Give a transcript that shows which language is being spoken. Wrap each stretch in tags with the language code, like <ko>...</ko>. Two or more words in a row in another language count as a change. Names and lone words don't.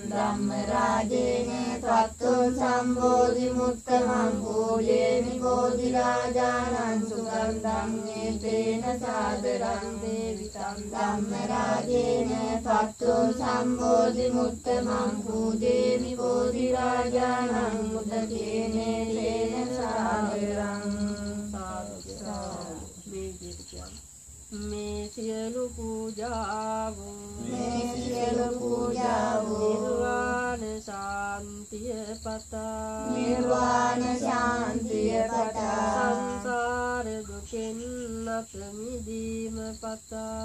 <pi>ධම්ම රාජේන පත්තෝ සම්බෝධි මුත්තමං පූජේමි බෝධි රාජානං සුගන්ධං ඒතේන සාදරං සේවිතං ධම්ම රාජේන පත්තෝ සම්බෝධි මුත්තමං පූජේමි බෝධි රාජානං මුදකේනේ තේන සාදරං</pi> <si>මේ සියලු පූජාවෝ නිර්වාණ ශාන්තිය පතා නිර්වාණ ශාන්තිය පතා සංසාර දුකෙන් අත මිදීම පතා</si>